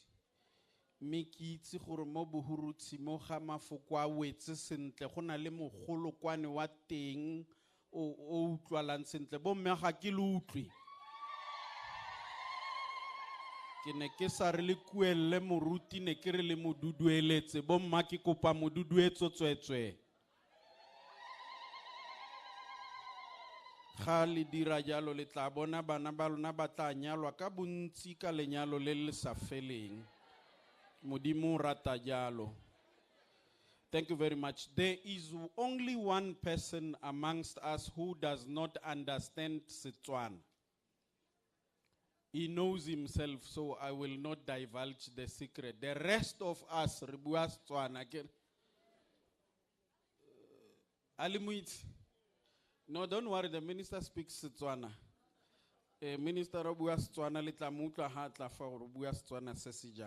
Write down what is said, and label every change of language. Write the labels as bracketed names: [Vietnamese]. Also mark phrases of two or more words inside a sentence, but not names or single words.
[Tswana] mme ke itse gore mo bohurutsi mo ga mafoko a wetse sentle go na le mogolokwane wa teng o utlwalang sentle bomme ga ke le utlwe ke ne ke sa re le kuelle moruti ne ke re le modudueletse bomma ke kopa moduduetso tswetswe ga le dira jalo le tla bona bana ba lona ba tla nyalwa ka bontsi ka lenyalo le le sa feleng modimo o rata jalo. [English] Thank you very much. There is only one person amongst us who does not understand Setswana. He knows himself, so I will not divulge the secret. The rest of us, [Tswana] re bua Setswana. [English] No, don't worry, the minister speaks Setswana. [Tswana] Minister o bua Setswana le tla mutla ha tla fa go bua Setswana se se jang.